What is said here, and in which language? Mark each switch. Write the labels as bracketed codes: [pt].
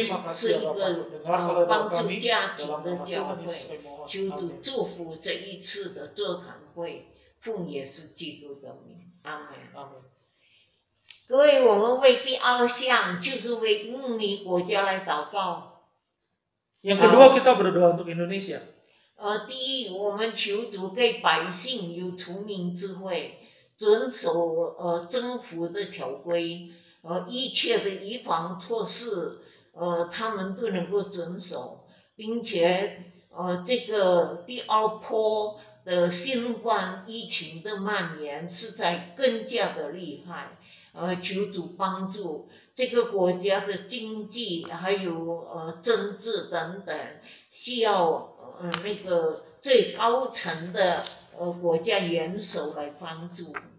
[zh] 是一个帮助家庭的教会，求主祝福这一次的座谈会，奉耶稣基督的名，阿门。各位，我们为第2项，就是为印尼国家来祷告。 [id] Yang kedua kita berdoa untuk Indonesia. [zh] 第一，我们求主给百姓有聪明智慧，遵守政府的条规。一切的预防措施，他们都能够遵守，并且，这个第2波的新冠疫情的蔓延是在更加的厉害，求主帮助这个国家的经济还有政治等等，需要那个最高层的国家元首来帮助。